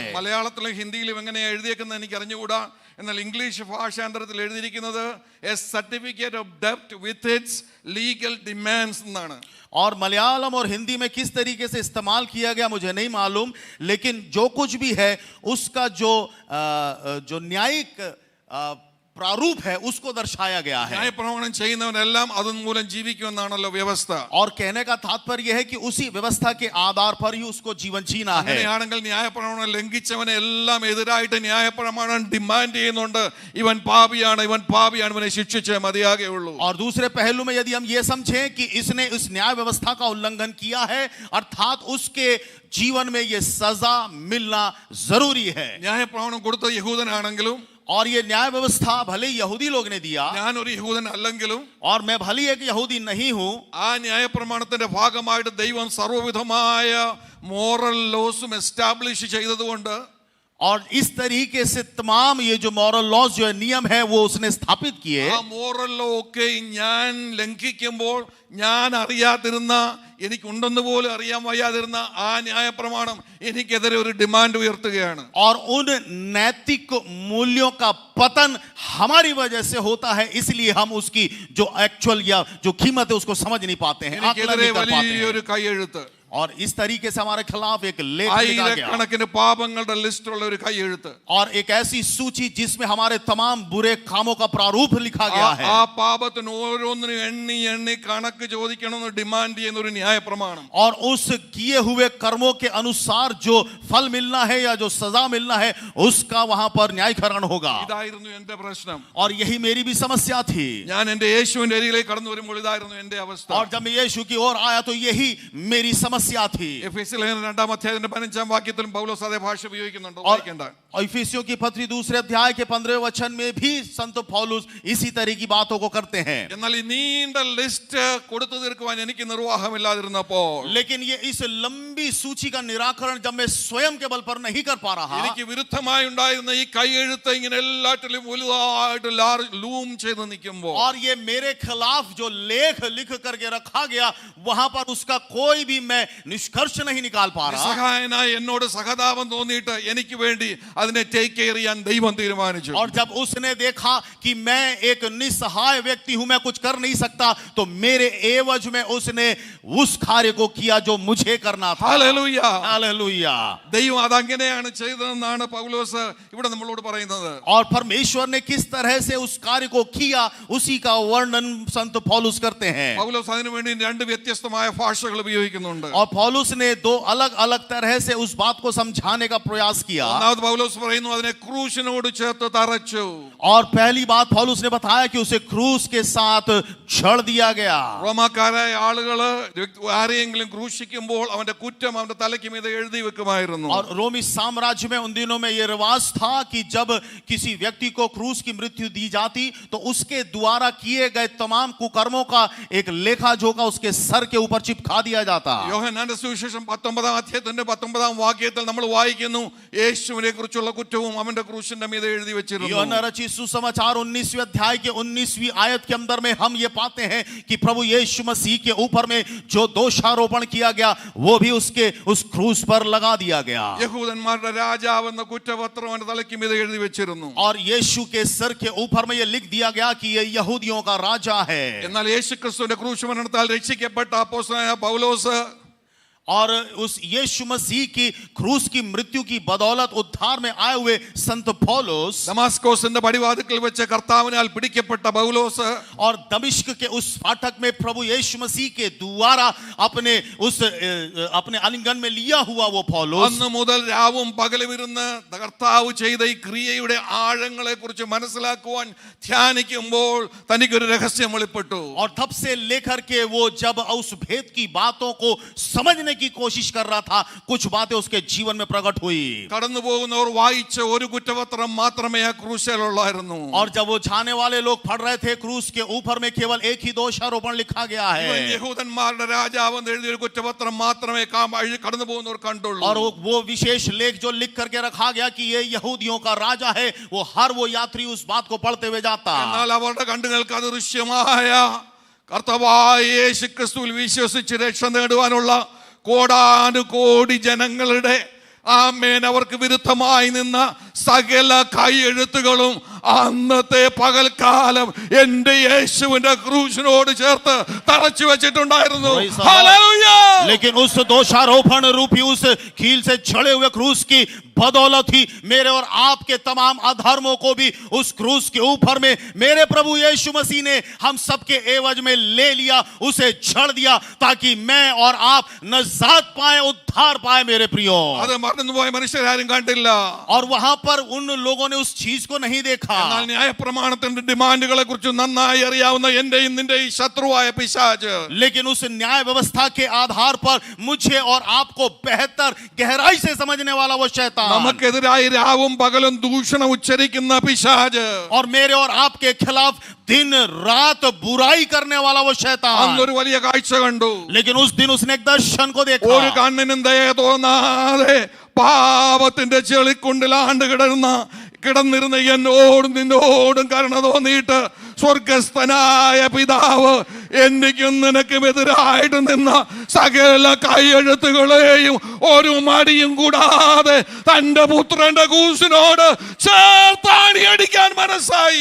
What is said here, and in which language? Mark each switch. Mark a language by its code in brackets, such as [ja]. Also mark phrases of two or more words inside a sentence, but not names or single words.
[ml] മലയാളത്തിലും ഹിന്ദിയിലും എങ്ങനെയാ എഴുതിയേക്കുന്നത് എനിക്ക് അറിഞ്ഞുകൂടാ. എന്നാൽ ഇംഗ്ലീഷ് ഭാഷാന്തരത്തിൽ എഴുതിയിരിക്കുന്നത് [en] a certificate of debt with its legal demands [ml] എന്നാണ്. [hi] और मलयालम और हिंदी में किस तरीके से इस्तेमाल किया गया मुझे नहीं मालूम, लेकिन जो कुछ भी है उसका जो न्यायिक प्रारूप है उसको दर्शाया गया है। [ml] ന്യായപ്രമാണം ചെയ്യുന്നവനെല്ലാം അതുമൂലം ജീവിക്കുമെന്നാണല്ലോ വ്യവസ്ഥ. [hi] और कहने का तात्पर्य यह है कि उसी व्यवस्था के आधार पर ही उसको जीवन जीना है। [ml] അങ്ങനെയാണെങ്കിൽ ന്യായപ്രമാണം ലംഘിച്ചവനെ എല്ലാം എതിരായിട്ട് ന്യായപ്രമാണം ഡിമാൻഡ് ചെയ്യുന്നുണ്ട്. ഇവൻ പാപിയാണ്, ഇവനെ ശിക്ഷിച്ചേ മതിയാകെയുള്ളൂ. [hi] और दूसरे पहलू में यदि हम ये समझें कि इसने इस न्याय व्यवस्था का उल्लंघन किया है अर्थात उसके जीवन में ये सजा मिलना जरूरी है। [ml] ന്യായപ്രമാണം കൊടുത്ത യഹൂദനാണെങ്കിലും [hi] और ये न्याय व्यवस्था भले यहूदी लोग ने दिया [ml] ഞാൻ ഒരു യഹൂദൻ അല്ലെങ്കിലും [hi] और मैं भले एक यहूदी नहीं हूं, [ml] ആ ന്യായപ്രമാണത്തിന്റെ ഭാഗമായിട്ട് ദൈവം സർവ്വവിധമായ [en] moral laws [ml] എസ്റ്റാബ്ലിഷ് ചെയ്തതുകൊണ്ട് [hi] और इस तरीके से तमाम ये जो [en] moral laws [hi] जो है नियम है वो उसने स्थापित किए। [ml] ആ [en] moral law [ml] ഒക്കെ ഞാൻ ലംഘിക്കുമ്പോൾ ഞാൻ അറിയാതിരുന്ന എനിക്കുണ്ടെന്ന് പോലും അറിയാൻ വയ്യാതിരുന്ന ആ ന്യായപ്രമാണം എനിക്കെതിരെ ഒരു ഡിമാൻഡ് ഉയർത്തുകയാണ്. [hi] और उन नैतिक मूल्यों का पतन हमारी वजह से होता है, इसलिए हम उसकी जो एक्चुअल या जो कीमत है उसको समझ नहीं पाते हैं, आकलन [ml] എനിക്കെതിരെ [hi] नहीं कर पाते हैं। [ml] വലിയൊരു കൈയെഴുത്ത്. [hi] और इस तरीके से हमारे खिलाफ एक लेख लिखा गया [ml] ആയിരക്കണക്കിന് പാപങ്ങളുടെ ലിസ്റ്റുള്ള ഒരു കൈയെഴുത്ത്. [hi] और एक ऐसी सूची जिसमें हमारे तमाम बुरे कामों का प्रारूप लिखा गया है [ml] ആ പാപത്തിന് ഓരോന്നിനും എണ്ണി എണ്ണി കണക്ക് ചോദിക്കണമെന്ന് ഡിമാൻഡ് ചെയ്യുന്ന ഒരു ന്യായ പ്രമാണം. [hi] और उस किए हुए कर्मों के अनुसार जो फल मिलना है या जो सजा मिलना है उसका वहां पर न्यायीकरण होगा. [ml] ഇതായിരുന്നു എന്റെ പ്രശ്നം. [hi] और यही मेरी भी समस्या थी. [ml] ഞാൻ എന്റെ യേശുവിന്റെ അരികിലേക്ക് കടന്നു വരുമ്പോൾ ഇതായിരുന്നു എന്റെ അവസ്ഥ. [hi] और जब मैं यीशु की ओर आया तो यही मेरी समस्या थी. [ml] എഫെസ്യ ലേഖനം 2-ാം അധ്യായത്തിന്റെ 15-ാം വാക്യത്തിലും പൗലോസ് അതേ ഭാഷ ഉപയോഗിക്കുന്നുണ്ട്. [hi] और [ml] വായിക്കണ്ട. [hi] इफिसियों की पत्री 2 अध्याय के 15वें वचन में भी संत पौलुस इसी तरह की बातों को करते हैं. [ml] എന്നാൽ ഈ നീണ്ട ലിസ്റ്റ് കൊടുത്തു തീർക്കുവാൻ എനിക്ക് നിർവാഹമില്ലാതിരുന്നപ്പോൾ, [hi] लेकिन ये इस लंबी सूची का निराकरण जब मैं स्वयं के बल पर नहीं कर पा रहा, [ml] എനിക്ക് വിരുദ്ധമായി ഉണ്ടായിരുന്ന ഈ കൈയെഴുത്ത് ഇങ്ങനെ എല്ലാറ്റിലും വലുതായിട്ട് ലൂം ചെയ്ത് നിൽക്കുമ്പോൾ, [hi] और ये मेरे खिलाफ जो लेख लिख करके रखा गया वहां पर उसका कोई भी मैं निष्कर्ष नहीं निकाल पा रहा. [ml] നിസ്സഹായനായി എന്നോട് സഹതാപം തോന്നിയിട്ട് എനിക്ക് വേണ്ടി അതിനെ [en] take care [ml] ചെയ്യാൻ ദൈവം തീരുമാനിച്ചു. [hi] और जब उसने देखा कि मैं एक निस्सहाय व्यक्ति हूं, मैं कुछ कर नहीं सकता, तो मेरे एवज में उसने उस कार्य को किया जो मुझे करना था. [ml] ഹല്ലേലൂയ. [hi] हालेलुया. [ml] ദൈവം അതങ്ങനെയാണ് ചെയ്തതെന്നാണ് പൗലോസ് ഇവിടെ നമ്മളോട് പറയുന്നത്. [hi] और परमेश्वर ने किस तरह से उस कार्य को किया उसी का वर्णन संत पौलुस करते हैं. [ml] പൗലോസ് അതിനു വേണ്ടി രണ്ട് വ്യത്യസ്തമായ ഭാഷകൾ ഉപയോഗിക്കുന്നുണ്ട്. [hi] और पौलुस ने दो अलग अलग तरह से उस बात को समझाने का प्रयास किया. [ml] ഒന്നാമത് പൗലോസ് പറയുന്നു അതിനെ ക്രൂശിനോട് ചേർത്ത് തറച്ചു. [hi] और पहली बात पौलुस ने बताया कि उसे क्रूस के साथ छड़ दिया गया. [ml] റോമാക്കാരായ ആളുകള് ആരെയെങ്കിലും ക്രൂശിക്കുമ്പോൾ അവന്റെ കുറ്റം അവന്റെ തലയ്ക്ക് മീതെ എഴുതി വെക്കുമായിരുന്നു. [hi] और रोमी साम्राज्य में उन दिनों में यह रिवाज था कि जब किसी व्यक्ति को क्रूस की मृत्यु दी जाती तो उसके द्वारा किए गए तमाम कुकर्मों का एक लेखा जोखा उसके सर के ऊपर चिपका दिया जाता. [ml] യോഹന്നാന്റെ സുവിശേഷം 19-ാം അധ്യായത്തിന്റെ 19-ാം വാക്യത്തിൽ നമ്മൾ വായിക്കുന്നു യേശുവിനെ കുറിച്ചുള്ള കുറ്റവും അവന്റെ ക്രൂശിന്റെ മീതെ എഴുതി വെച്ചിരുന്നു. [hi] यूहन्ना रचित सुसमाचार 19वें अध्याय के 19वीं आयत के अंदर में हम ये पाते हैं कि प्रभु यीशु मसीह के ऊपर में जो दोषारोपण किया गया वो भी उसके उस क्रूस पर लगा दिया गया. [ml] യഹൂദന്മാരുടെ രാജാവെന്ന കുറ്റപത്രം അവന്റെ തലയ്ക്ക് മീതെ എഴുതി വെച്ചിരുന്നു. [hi] और यीशु के सर के ऊपर में ये लिख दिया गया कि ये यहूदियों का राजा है. [ml] എന്നാൽ യേശുക്രിസ്തുവിന്റെ ക്രൂശുമരണത്താൽ രക്ഷിക്കപ്പെട്ട അപ്പോസ്തലനായ പൗലോസ് [hi] और उस यीशु मसीह की क्रूस की मृत्यु की बदौलत उद्धार में आए हुए संत पौलुस, [ml] ദമാസ്കോസിന്റെ പടിവാതിൽക്കൽ വെച്ച് കർത്താവിനാൽ പിടിക്കപ്പെട്ട പൗലോസ്, [hi] और दमिश्क के उस फाटक में प्रभु यीशु मसीह के द्वारा अपने आलिंगन में लिया हुआ वो पौलुस, [ml] അന്ന് മുതൽ രാവും പകലും ഇരുന്ന് കർത്താവ് ചെയ്ത ഈ ക്രിയയുടെ ആഴങ്ങളെ കുറിച്ച് മനസ്സിലാക്കുവാൻ ധ്യാനിക്കുമ്പോൾ തനിക്കൊരു രഹസ്യം വെളിപ്പെട്ടു. [hi] और तब से लेकर के वो जब उस भेद की बातों को समझने की कोशिश कर रहा था, कुछ बातें उसके जीवन में प्रकट हुई. [ml] കടന്നു പോകുന്നവർ വായിച്ച ഒരു കുറ്റപത്രം മാത്രമേ ആ ക്രൂശിലുള്ളായിരുന്നു. [hi] और जब वो जाने वाले लोग पढ़ रहे थे क्रूस के ऊपर में केवल एक ही दोषारोपण लिखा गया है. [ml] യഹൂദന്മാരുടെ രാജാവെന്ന് എഴുതിയ ഒരു കുറ്റപത്രം മാത്രമേ കടന്നു പോകുന്നവർ കണ്ടുള്ളൂ. [hi] और वो विशेष लेख जो लिख करके रखा गया कि ये यहूदियों का राजा है, वो हर वो यात्री उस बात को पढ़ते हुए जाता. [ml] എന്നാൽ അവരുടെ കണ്ണുകൾക്ക് അദൃശ്യമായ കർത്താവായ യേശുക്രിസ്തുവിൽ വിശ്വസിച്ച് രക്ഷ നേടുവാനുള്ള കോടാനുകോടി ജനങ്ങളുടെ ആമേൻ അവർക്ക് വിരുദ്ധമായി നിന്ന സകല കൈയെഴുത്തുകളും അന്നത്തെ പകൽക്കാലം എന്റെ യേശുവിന്റെ ക്രൂശിനോട് ചേർത്ത് തറച്ചു വെച്ചിട്ടുണ്ടായിരുന്നു. [hi] लेकिन उस दोषारोपण रूपी उस कील से छड़े हुए क्रूस की बदौलत ही मेरे और आपके तमाम अधर्मों को भी उस क्रूस के ऊपर में मेरे प्रभु यीशु मसीह ने हम सबके एवज में ले लिया, उसे छड़ दिया ताकि मैं और आप नजात पाए, उद्धार पाए. मेरे प्रियो, [ml] അത് മറന്നുപോയ മനുഷ്യരാരും കണ്ടില്ല. [hi] और वहां पर उन लोगों ने उस चीज को नहीं देखा. [ml] എന്നാൽ ന്യായപ്രമാണത്തിന്റെ ഡിമാൻഡുകളെ കുറിച്ച് നന്നായി അറിയാവുന്ന എന്റെയും നിന്റെയും ശത്രുവായ പിശാച്, [hi] लेकिन उस न्याय व्यवस्था के आधार पर मुझे और आपको बेहतर गहराई से समझने वाला वो शैतान, [ml] നമുക്കെതിരായി രാവും പകലും ദൂഷണം ഉച്ചരിക്കുന്ന പിശാച്, [hi] और मेरे और आपके खिलाफ दिन रात बुराई करने वाला वो शैतान, [ml] അന്നൊരു വലിയ കാഴ്ച കണ്ടു. [hi] लेकिन उस दिन उसने एक दर्शन को देखा. [ml] ഒരു കണ്ണിനും ദയ തോന്നാതെ പാപത്തിന്റെ ചെളിക്കുണ്ടിലാണ്ട് കിടന്നിരുന്ന എന്നോടും നിന്നോടും കരുണ തോന്നിയിട്ട് സ്വർഗസ്ഥനായ പിതാവ് എനിക്കും നിനക്കും എതിരായിട്ട് നിന്ന സകല കൈയെഴുത്തുകളെയും ഒരു മടിയും കൂടാതെ തന്റെ പുത്രന്റെ ക്രൂശിനോട് ചേർത്താണി അടിക്കാൻ മനസ്സായി.